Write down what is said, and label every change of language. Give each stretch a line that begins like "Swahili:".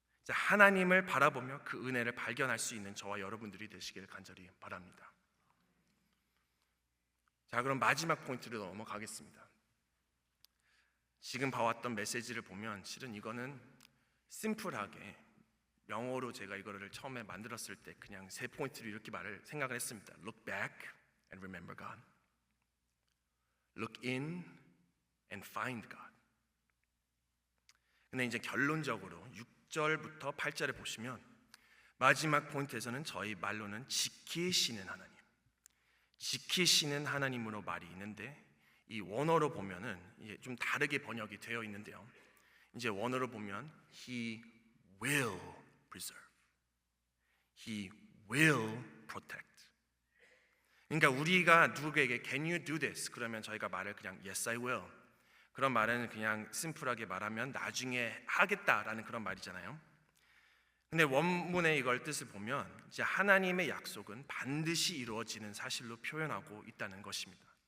Korean: 하나님을 바라보며 그 은혜를 발견할 수 있는 저와 여러분들이 되시길 간절히 바랍니다. 자, 그럼 마지막 포인트로 넘어가겠습니다. 지금 봐왔던 메시지를 보면 실은 이거는 심플하게 영어로 제가 이거를 처음에 만들었을 때 그냥 3포인트로 이렇게 생각을 했습니다.
English: Look back and remember God. Look in and find God.
Korean: 근데 이제 결론적으로 6절부터 8절에 보시면 마지막 포인트에서는 저희 말로는 지키시는 하나님, 지키시는 하나님으로 말이 있는데 이 원어로 보면은 이게 좀 다르게 번역이 되어 있는데요. 이제 원어로 보면
English: He will preserve, He will protect.
Korean: 그러니까 우리가 누구에게
English: Can you do this?
Korean: 그러면 저희가 말을 그냥
English: Yes, I will.
Korean: 그런 말은 그냥 심플하게 말하면 나중에 하겠다라는 그런 말이잖아요. 근데 원문의 이걸 뜻을 보면 이제 하나님의 약속은 반드시 이루어지는 사실로 표현하고 있다는 것입니다.